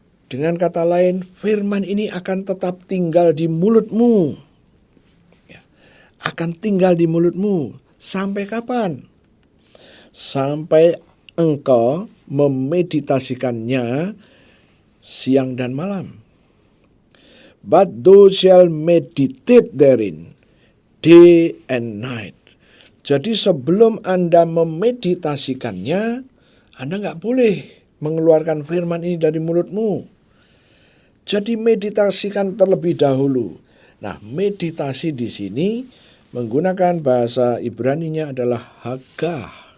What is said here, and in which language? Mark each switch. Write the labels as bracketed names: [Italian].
[Indonesian] Dengan kata lain, firman ini akan tetap tinggal di mulutmu. Akan tinggal di mulutmu. Sampai kapan? Sampai engkau memeditasikannya siang dan malam. [English] But thou shall meditate therein day and night. [Indonesian] Jadi sebelum Anda memeditasikannya, Anda nggak boleh mengeluarkan firman ini dari mulutmu. Jadi meditasikan terlebih dahulu. Nah, meditasi di sini menggunakan bahasa Ibrani-nya adalah hagah.